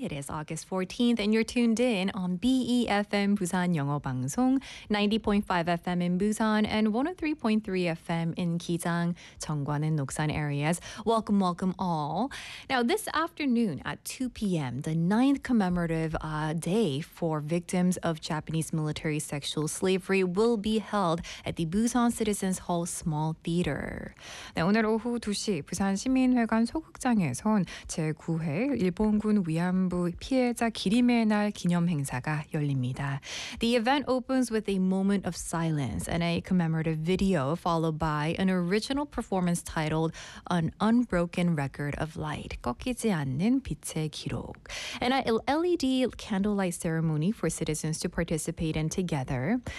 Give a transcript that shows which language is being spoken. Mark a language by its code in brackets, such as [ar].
[en] It is August 14th and you're tuned in on BEFM Busan 영어 방송, 90.5 FM in Busan and 103.3 FM in Gijang, Jeonggwan and Noksan areas. Welcome, welcome all. Now, this afternoon at 2 p.m., the 9th commemorative day for victims of Japanese military sexual slavery will be held at the Busan Citizens Hall Small Theater. [ko] Now, 오늘 오후 2시 부산 시민회관 소극장에선 제9회 일본군 위안부 피해자 기림의 날 기념 행사가 열립니다. [en] The event opens with a moment of silence and a commemorative video followed by an original performance titled An Unbroken Record of Light, [ko] 꺾이지 않는 빛의 기록. [en] And an LED candlelight ceremony for citizens to participate in together.